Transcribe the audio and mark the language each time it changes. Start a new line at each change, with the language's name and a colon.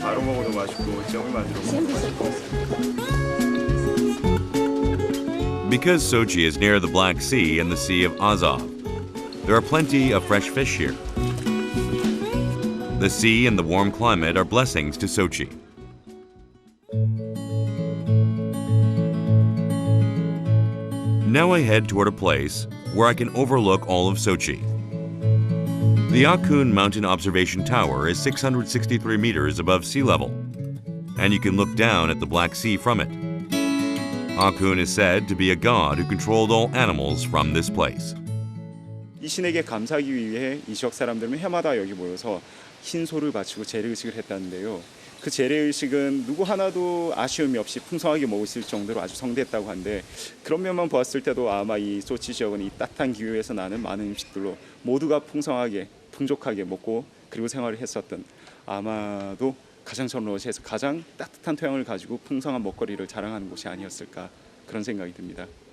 Korean: 바로 먹어도 맛있고 잼을 만들어 먹는
English: Because Sochi is near the Black Sea and the Sea of Azov, there are plenty of fresh fish here. The sea and the warm climate are blessings to Sochi. Now I head toward a place where I can overlook all of Sochi. The Akun Mountain Observation Tower is 663 meters above sea level, and you can look down at the Black Sea from it. Akun is said to be a god who controlled all animals from this place.
Korean: 이 신에게 감사하기 위해 이 지역 사람들은 해마다 여기 모여서 흰소를 바치고 재래의식을 했다는데요. 그 재래의식은 누구 하나도 아쉬움이 없이 풍성하게 먹을 수 있을 정도로 아주 성대했다고 하는데 그런 면만 보았을 때도 아마 이 소치 지역은 이 따뜻한 기후에서 나는 많은 음식들로 모두가 풍성하게 풍족하게 먹고 그리고 생활을 했었던 아마도 가장 전 러시아에서 가장 따뜻한 토양을 가지고 풍성한 먹거리를 자랑하는 곳이 아니었을까 그런 생각이 듭니다.